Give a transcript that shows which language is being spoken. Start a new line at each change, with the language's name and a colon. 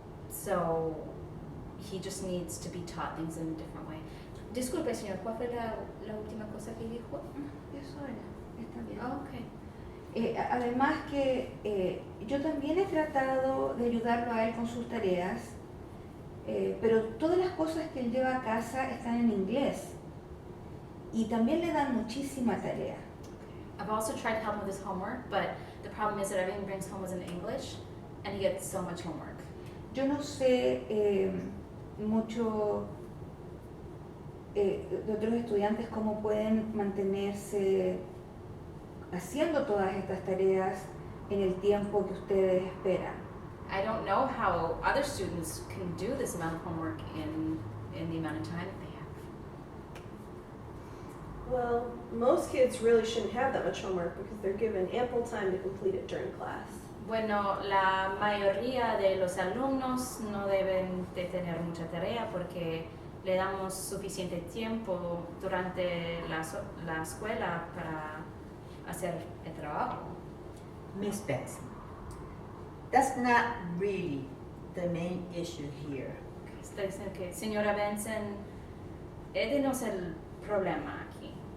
English: So he just needs to be taught things in a different way.
Spanish: Disculpe, señor, ¿cuál fue la última cosa que dijo? Eso era, está bien.
English: Oh, okay.
Spanish: Además que yo también he tratado de ayudarlo a él con sus tareas, pero todas las cosas que él lleva a casa están en inglés y también le dan muchísima tarea.
English: I've also tried to help him with his homework, but the problem is that everything he brings home is in English and he gets so much homework.
Spanish: Yo no sé mucho de otros estudiantes cómo pueden mantenerse haciendo todas estas tareas en el tiempo que ustedes esperan.
English: I don't know how other students can do this amount of homework in the amount of time that they have. Well, most kids really shouldn't have that much homework because they're given ample time to complete it during class.
Spanish: Bueno, la mayoría de los alumnos no deben de tener mucha tarea porque le damos suficiente tiempo durante la escuela para hacer el trabajo.
English: Miss Benson, that's not really the main issue here.
Spanish: Está diciendo que, señora Benson, este no es el problema aquí.